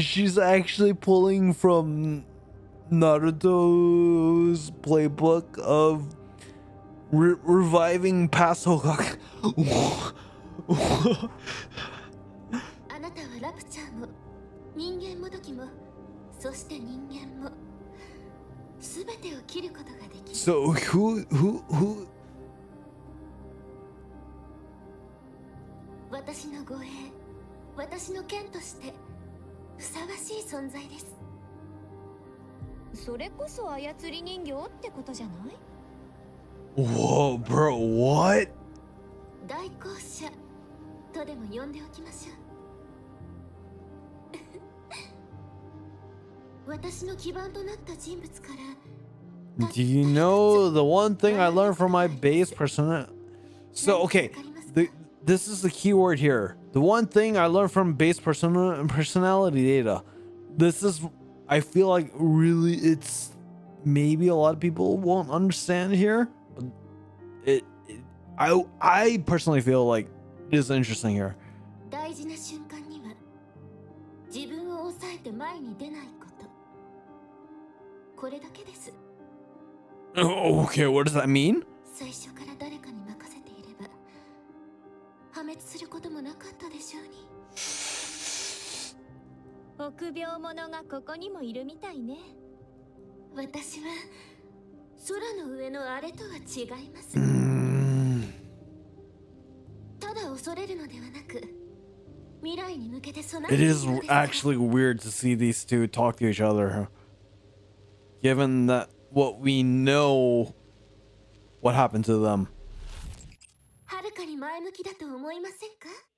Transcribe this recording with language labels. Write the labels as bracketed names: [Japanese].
[English] She's actually pulling from Naruto's playbook of reviving past Hokage. [Japanese] あなたはラプチャーも人間もどきもそして人間もすべてを切ることができる。 [English] So who [Japanese] 私の護衛、私の剣としてふさわしい存在です。それこそ操り人形ってことじゃない？ [English] Whoa, bro, what? [Japanese] 代行者とでも呼んでおきましょう。私の基盤となった人物から [English] Do you know the one thing I learned from my base persona? So, okay, this is the key word here. The one thing I learned from base personality data. This is, I feel like really it's maybe a lot of people won't understand here. But I personally feel like it is interesting here. [Japanese] 大事な瞬間には自分を抑えて前に出ないこと。これだけです。 [English] Okay, what does that mean? [Japanese] 最初から誰かに任せていれば破滅することもなかったでしょうに。臆病者がここにもいるみたいね。私は空の上のあれとは違います。ただ恐れるのではなく、未来に向けて備え [English] It [Japanese] ている [English] is [Japanese] のです。 [English] actually weird to see these two talk to each other, given that what we know what happened to them. [Japanese] はるかに前向きだと思いませんか？